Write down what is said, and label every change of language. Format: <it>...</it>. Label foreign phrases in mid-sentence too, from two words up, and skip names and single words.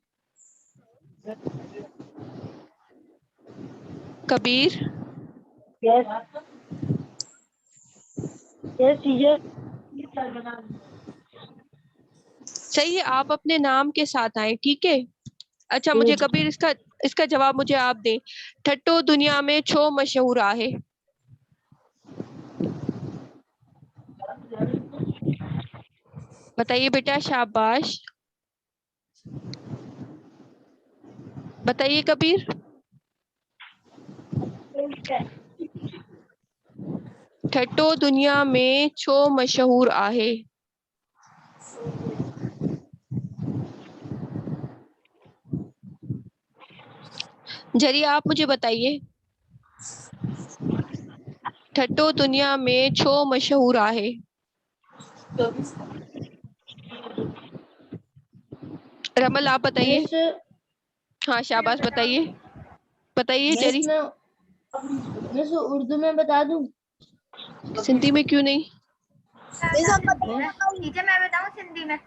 <hi>कबीर।</hi> <en>yes yes teacher.</en> <hi>सही है, आप अपने नाम के साथ आए, ठीक है। अच्छा मुझे कबीर इसका इसका जवाब मुझे आप दें।</hi> <sd>ठट्टो दुनिया में छो मशहूर आहे।</sd> <hi>बताइए बेटा, शाबाश। बताइए कबीर।</hi> <sd>ठट्टो दुनिया में छो मशहूर आहे।</sd> <hi>जरिए आप मुझे बताइए,</hi> <sd>ठट्टो दुनिया में छो मशहूर आहे।</sd> <hi>रमल आप बताइए। हाँ शाबाश, बताइए बताइए जरी। मिस उर्दू में बता दूं? सिंधी में क्यों नहीं? टीचर मैं बताऊं सिंधी में?</hi>